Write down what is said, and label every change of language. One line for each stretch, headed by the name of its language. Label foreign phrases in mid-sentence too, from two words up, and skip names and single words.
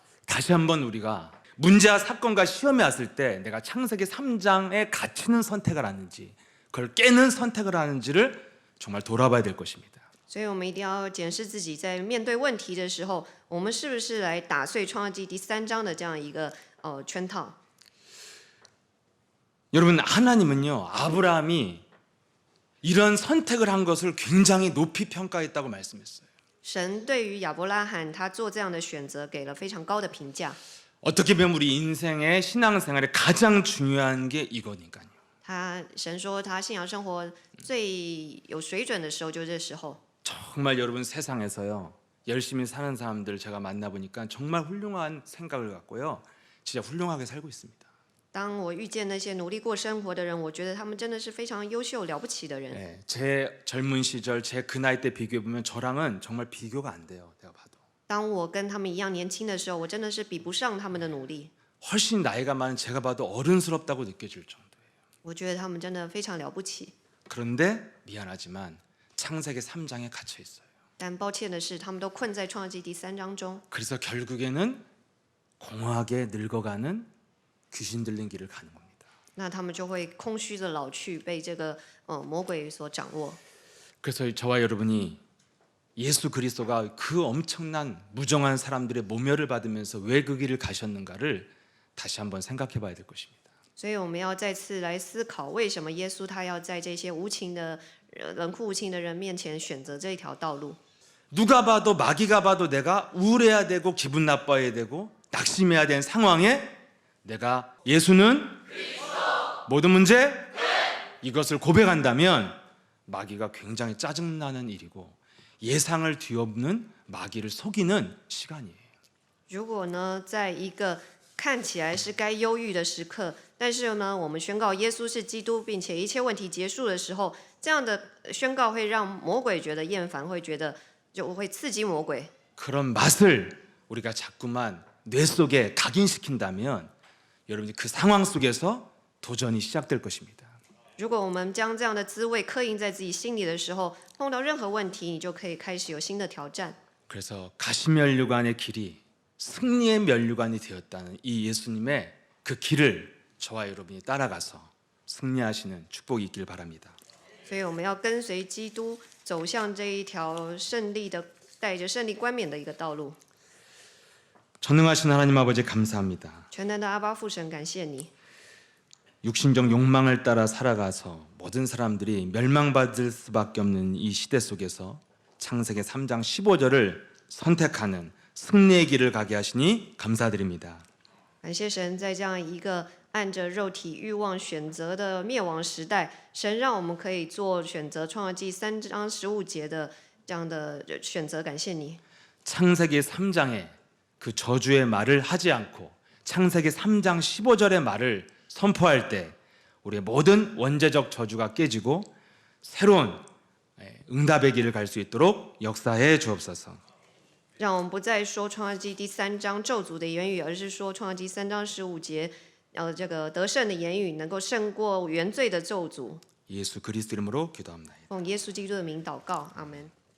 Korean: 다시 한번 우리가 문제와 사건과 시험이 왔을 때 내가 창세기 3장에 갇히는 선택을 하는지 그걸 깨는 선택을 하는지를 정말 돌아봐야 될 것입니다.
Chinese: 所以我们一定要检视自己，在面对问题的时候，我们是不是来打碎创世纪第3章的这样一个圈套。
Korean: 여러분 하나님은요 아브라함이 이런 선택을 한 것을 굉장히 높이 평가했다고 말씀했어요.
Chinese: 神对于亚伯拉罕他做这样的选择给了非常高的评价。
Korean: 어떻게 보면 우리 인생의 신앙생활에 가장 중요한 게 이거니까요.
Chinese: 神说他信仰生活最有水准的时候，就这时候。
Korean: 정말 여러분 세상에서요 열심히 사는 사람들 제가 만나보니까 정말 훌륭한 생각을 갖고요 진짜 훌륭하게 살고 있습니다.
Chinese: 当我遇见那些努力过生活的人，我觉得他们真的是非常优秀、了不起的人。
Korean: 네, 제 젊은 시절 제 그 나이 때 비교해 보면 저랑은 정말 비교가 안 돼요. 내가 봐도.
Chinese: 当我跟他们一样年轻的时候，我真的是比不上他们的努力。
Korean: 훨씬 나이가 많은 제가 봐도 어른스럽다고 느껴질 정도예요.
Chinese: 我觉得他们真的非常了不起。
Korean: 그런데 미안하지만 창세기 3장에 갇혀 있어요.
Chinese: 但抱歉的是，他们都困在创世纪第3章中。
Korean: 그래서 결국에는 공허하게 늙어가는 귀신 들린 길을 가는 겁니다.
Chinese: 那他们就会空虚的老去，被这个魔鬼所掌握。
Korean: 그래서 저와 여러분이 예수 그리스도가 그 엄청난 무정한 사람들의 모멸을 받으면서 왜 그 길을 가셨는가를 다시 한번 생각해 봐야 될 것입니다.
Chinese: 所以我们要再次来思考，为什么耶稣他要在这些无情的冷酷无情的人面前選择这一条道路？
Korean: 누가 봐도 마귀가 봐도 내가 우울해야 되고 기분 나빠야 되고 낙심해야 되는 상황에 내가 예수는 모든 문제 이것을 고백한다면 마귀가 굉장히 짜증나는 일이고 예상을 뒤엎는 마귀를 속이는 시간이에요.
Chinese: 如果呢，在一个看起来是该忧郁的时刻，但是呢，我们宣告耶稣是基督，并且一切问题结束的时候，这样的宣告会让魔鬼觉得厌烦，会觉得就会刺激魔鬼。
Korean: 그런 맛을 우리가 자꾸만 뇌 속에 각인시킨다면 여러분이 그 상황 속에서 도전이 시작될 것입니다.
Chinese: 如果我们将这样的滋味刻印在自己心里的时候，碰到任何问题，你就可以开始有新的挑战。
Korean: 그래서 가시면류관의 길이 승리의 면류관이 되었다는 이 예수님의 그 길을 저와 여러분이 따라가서 승리하시는 축복이 있길 바랍니다.
Chinese: 所以我们要跟随基督，走向这一条胜利的、带着胜利冠冕的一个道路。
Korean: 전능하신 하나님 아버지 감사합니다.
Chinese: 全能的阿爸父神，感谢你。
Korean: 육신적 욕망을 따라 살아가서 모든 사람들이 멸망받을 수밖에 없는 이 시대 속에서 창세기 3장 15절을 선택하는 승리의 길을 가게 하시니 감사드립니다.
Chinese: 感谢神，在这样一个按着肉体欲望选择的灭亡时代，神让我们可以做选择。创世纪3章15节的这样的选择，感谢你。
Korean: 창세기 3장에 그 저주의 말을 하지 않고 창세기 3장 15절의 말을 선포할 때 우리의 모든 원죄적 저주가 깨지고 새로운 응답의 길을 갈 수 있도록 역사해 주옵소서.
Chinese: 让我们不再说创世纪第3章咒诅的言语，而是说创世纪3章15节，这个得胜的言语能够胜过原罪的咒诅。
Korean: 예수 그리스도 이름으로 기도합니다.
Chinese: 奉耶稣基督的名祷告，阿门。